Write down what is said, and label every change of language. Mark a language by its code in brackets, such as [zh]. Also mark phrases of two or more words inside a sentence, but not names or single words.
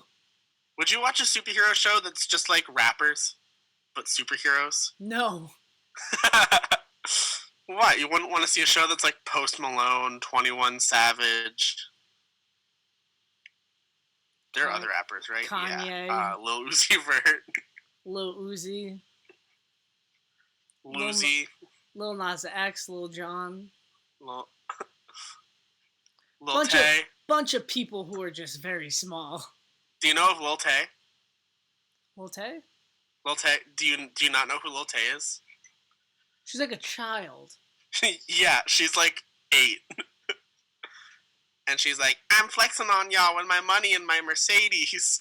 [en] Would you watch a superhero show that's just like rappers, but superheroes? No. What? You wouldn't want to see a show that's like Post Malone, 21 Savage? There are other rappers, right? Kanye. Yeah. Lil Uzi Vert. Lil Uzi. Luzi. Lil Nas X, Lil Jon. Lil Tay. Bunch of people who are just very small. Do you know of Lil Tay? Lil Tay? Lil Tay. Do you not know who Lil Tay is? She's like a child. Yeah, she's like 8. And she's like, I'm flexing on y'all with my money and my Mercedes.